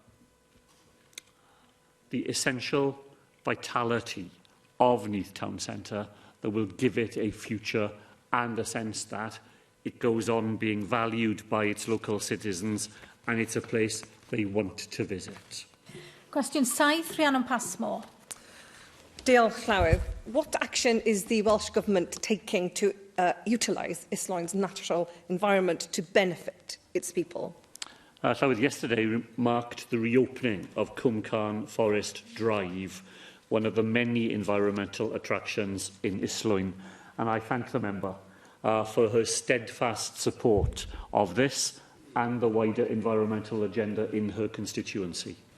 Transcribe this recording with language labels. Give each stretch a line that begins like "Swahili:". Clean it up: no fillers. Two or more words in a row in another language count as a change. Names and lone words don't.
English: essential vitality of Neath Town Centre that will give it a future and a sense that it goes on being valued by its local citizens and it's a place they want to visit.
Welsh: Cwestiwn 7, Rhiannon Passmore. Diolch llawer.
English: What action is the Welsh Government taking to utilise Islwyn's natural environment to benefit its people? Llawer, yesterday marked the reopening of Cwm Forest Drive, one of the many environmental attractions in Islwyn, and I thank the member for her steadfast support of this and the wider environmental agenda in her constituency.